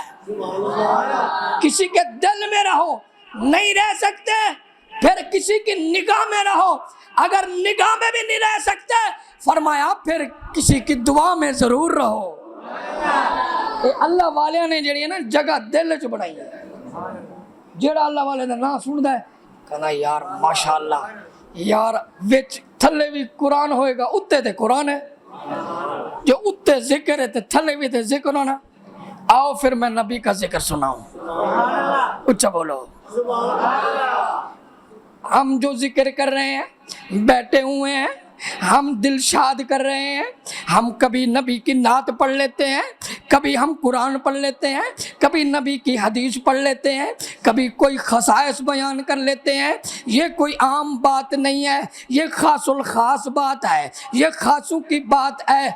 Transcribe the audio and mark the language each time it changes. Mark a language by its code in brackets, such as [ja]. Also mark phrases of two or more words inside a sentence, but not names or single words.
[ur] کسی کے دل میں رہو، نہیں رہ سکتے پھر کسی کی نگاہ میں رہو، اگر نگاہ میں بھی نہیں رہ سکتے فرمایا پھر کسی کی دعا میں ضرور رہو۔ [pa] اے اللہ والے نے جڑی ہے نا جگہ دل چ بنائی ہے، جڑا اللہ والے دا نام سندا ہے کہنا یار ماشاءاللہ یار وچ تھلے بھی قرآن ہوئے گا، اتے تے قرآن ہے، جو اتے ذکر ہے تے تھلے بھی تے ذکر ہونا۔ [ur] آؤ پھر میں نبی کا ذکر سناؤں، اچھا بولو۔ ہم جو ذکر کر رہے ہیں بیٹھے ہوئے ہیں، ہم دل شاد کر رہے ہیں، ہم کبھی نبی کی نعت پڑھ لیتے ہیں، کبھی ہم قرآن پڑھ لیتے ہیں، کبھی نبی کی حدیث پڑھ لیتے ہیں، کبھی کوئی خصائص بیان کر لیتے ہیں، یہ کوئی عام بات نہیں ہے، یہ خاص الخاص بات ہے، یہ خاصوں کی بات ہے۔